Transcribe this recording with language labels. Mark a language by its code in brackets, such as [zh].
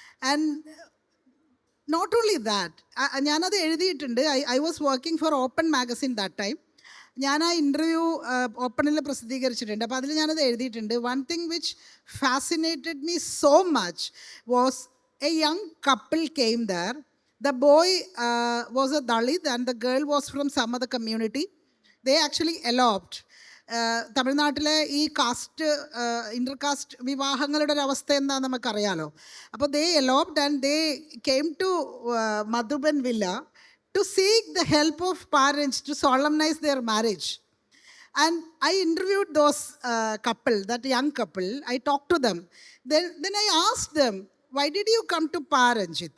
[en] and not only that, [ml] ഞാനത് എഴുതിയിട്ടുണ്ട്. [en] I was working for Open magazine that time. [ml] ഞാൻ ആ ഇൻ്റർവ്യൂ ഓപ്പണിൽ പ്രസിദ്ധീകരിച്ചിട്ടുണ്ട്. അപ്പോൾ അതിൽ ഞാനത് എഴുതിയിട്ടുണ്ട്. [en] One thing which fascinated me so much was a young couple came there. The boy was a Dalit and the girl was from some other community. They actually eloped. [ml] തമിഴ്നാട്ടിലെ ഈ കാസ്റ്റ് ഇൻ്റർകാസ്റ്റ് വിവാഹങ്ങളുടെ ഒരു അവസ്ഥ എന്താണെന്ന് നമുക്കറിയാലോ. [en] അപ്പോൾ ദേ eloped and they came to Madhuban Villa to seek the help of parents to solemnize their marriage. And I interviewed those couple, that young couple. I talked to them. Then I asked them, why did you come to Paranjit?